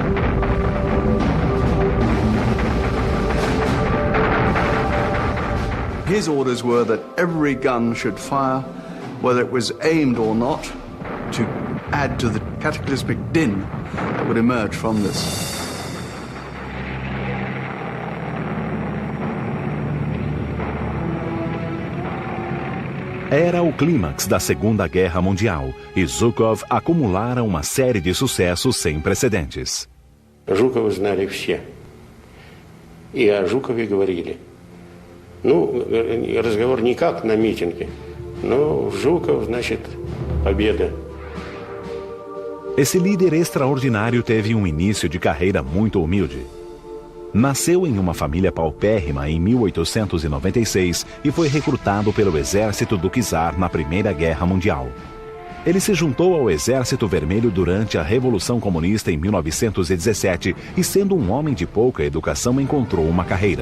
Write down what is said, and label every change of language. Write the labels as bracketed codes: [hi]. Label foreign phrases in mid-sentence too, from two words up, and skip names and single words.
[en] His orders were that every gun should fire, whether it was aimed or not, to add to the cataclysmic din that would emerge from this. [pt] Era o clímax da Segunda Guerra Mundial e Zhukov acumulara uma série de sucessos sem precedentes. [ru] Жукова знали все. И о Жукове говорили. Ну, разговор не как на митинге, но Жуков, значит, победа. [pt] Esse líder extraordinário teve um início de carreira muito humilde. Nasceu em uma família paupérrima em 1896 e foi recrutado pelo exército do czar na Primeira Guerra Mundial. Ele se juntou ao Exército Vermelho durante a Revolução Comunista em 1917 e, sendo um homem de pouca educação, encontrou uma carreira.